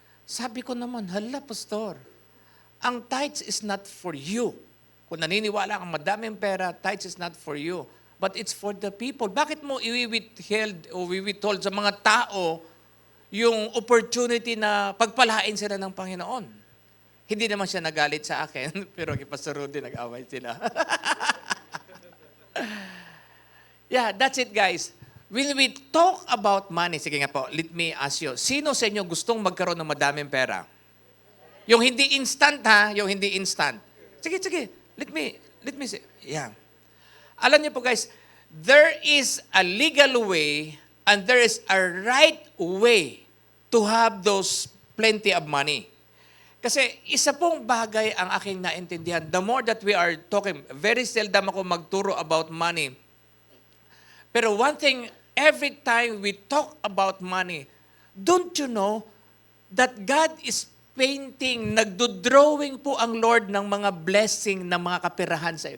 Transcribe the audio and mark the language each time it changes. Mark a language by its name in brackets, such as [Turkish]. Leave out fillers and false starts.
[Filipino] Sabi ko naman, hala, Pastor, ang [English] tithes is not for you. [Filipino] Kung naniniwala kang madaming pera, [English] tithes is not for you. But it's for the people. [Filipino] Bakit mo iwi-withheld o withhold sa mga tao yung opportunity na pagpalain sila ng Panginoon? Hindi naman siya nagalit sa akin, pero kay Pastor Rudy nag-away sila. [English] Yeah, that's it guys. When we talk about money, [Filipino] sige nga po, [English] let me ask you, [Filipino] sino sa inyo gustong magkaroon ng madaming pera? Yung hindi instant ha, yung hindi instant. Sige, [English] let me say, [Filipino] yeah. Alam niyo po guys, [English] there is a legal way and there is a right way to have those plenty of money. [Filipino] Kasi isa pong bagay ang aking naintindihan. [English] The more that we are talking, very seldom [Filipino] ako magturo [English] about money. Pero one thing, every time we talk about money, don't you know that God is painting, [Filipino] nagdo-drawing po ang Lord ng mga blessing ng mga kapirahan sa iyo.